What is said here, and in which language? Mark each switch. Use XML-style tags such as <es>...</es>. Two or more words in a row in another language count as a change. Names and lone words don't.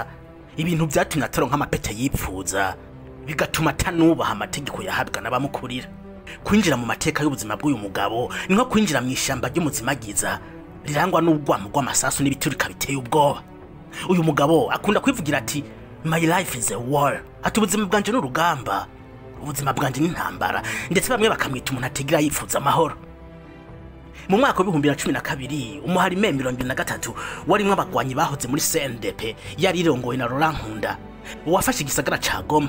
<rn>Ibintu byatumye ataronka amapete yipfuza bigatuma atanubaha amategeko yahabwa n'abamukurira. Kwinjira mu mateka y'ubuzima bw'uyu mugabo ni nko kwinjira mu ishamba ry'umuzimagiza rirangwa n'ubwamo rw'amasasu n'ibiturika biteye ubwoba. Uyu mugabo akunda kwivugira ati</rn> <en>my life is a war,</en> <rn>ati ubuzima bwanje n'urugamba, ubuzima bwanje n'intambara, ndetse bamwe bakamwita umuntu ategera yifuza amahoro. Mu mwaka wa 2012 umuhari M23 warimwe abagwanyi bahoze muri CNDP yari irongowe na Laurent Nkunda wafashe igisagara ca Goma.</rn>